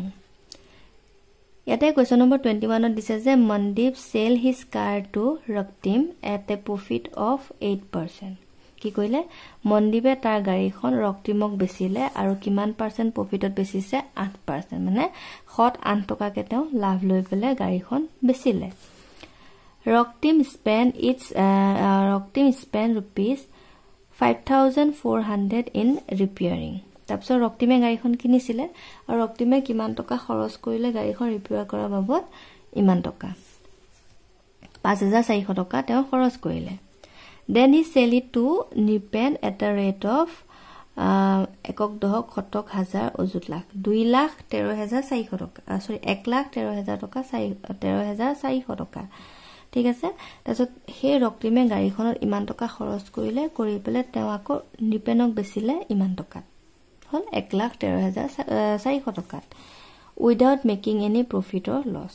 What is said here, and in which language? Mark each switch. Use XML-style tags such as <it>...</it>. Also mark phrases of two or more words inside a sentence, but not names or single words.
<as>ইয়াতে কোৱেশ্যন নম্বৰ 21 ত দিছে যে</as> <en>Mandeep sell his car to Raktim at a profit of 8%.</en> <as>কি কইলে মনদীপে তাৰ গাড়ীখন ৰক্তিমক বেচিলে আৰু কিমান পাৰ্চেন্ট প্ৰফিটত বেচিছে 8%, মানে 8 টকাকে তেওঁ লাভ লৈ পেলে গাড়ীখন বেচিলে।</as> <en>Raktim spend rupees 5400 in repairing।</en> <as>তাৰপিছত ৰক্তিমে গাড়ীখন কিনিছিলে আৰু ৰক্তিমে কিমান টকা খৰচ কৰিলে গাড়ীখন ৰিপেয়াৰ কৰাৰ বাবদ ইমান টকা 5400 টকা তেওঁ খৰচ কৰিলে।</as> <en>Then he sell it to Nipen at a rate of</en> <as>একক দহক শতক হাজাৰ অযুত লাখ 2,13,400 টকা, সৰি 1,13,000 টকা 13,400 টকা। ঠিক আছে। তাৰপিছত সেই ৰক্তিমে গাড়ীখনত ইমান টকা খৰচ কৰিলে, কৰি পেলে তেওঁ আকৌ নিপেনক বেচিলে ইমান টকা হল 1,13,400 টকা</as> <en>without making any profit or loss.</en>